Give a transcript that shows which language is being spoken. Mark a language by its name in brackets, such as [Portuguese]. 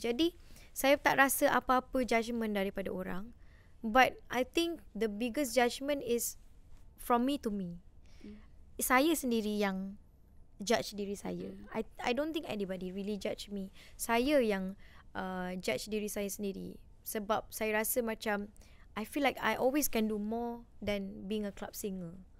[Malay] Jadi saya tak rasa apa-apa judgement daripada orang. [English] But I think the biggest judgement is from me to me. [Malay] Saya sendiri yang judge diri saya. [English] I don't think anybody really judge me. [Malay] Saya yang judge diri saya sendiri. Sebab saya rasa macam [English] I feel like I always can do more than being a club singer.